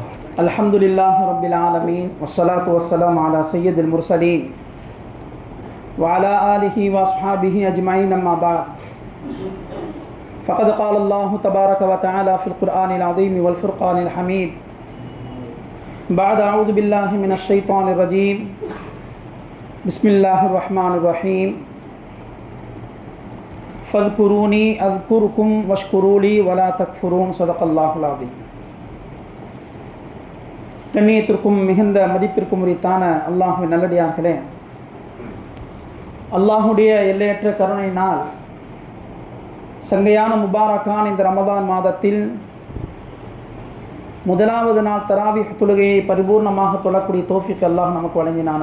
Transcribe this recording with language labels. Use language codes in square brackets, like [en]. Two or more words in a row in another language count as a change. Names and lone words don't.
[ar] الحمد لله رب العالمين والصلاة والسلام على سيد المرسلين وعلى آله وأصحابه أجمعين أما بعد فقد قال الله تبارك وتعالى في القرآن العظيم والفرقان الحميد بعد أعوذ بالله من الشيطان الرجيم بسم الله الرحمن الرحيم فاذكروني أذكركم واشكروا لي ولا تكفرون صدق الله العظيم. [ta] கண்ணியத்திற்கும் மிகுந்த மதிப்பிற்கும் உரித்தான அல்லாஹ்வின் நல்லடியார்களே, அல்லாஹுடைய எல்லையற்ற கருணையினால் சங்கையான முபாரக்கான இந்த ரமதான் மாதத்தில் முதலாவது நாள் தராவீஹ் தொழுகையை பரிபூர்ணமாக தொழக்கூடிய தௌஃபீக் அல்லாஹ் நமக்கு வழங்கினான்.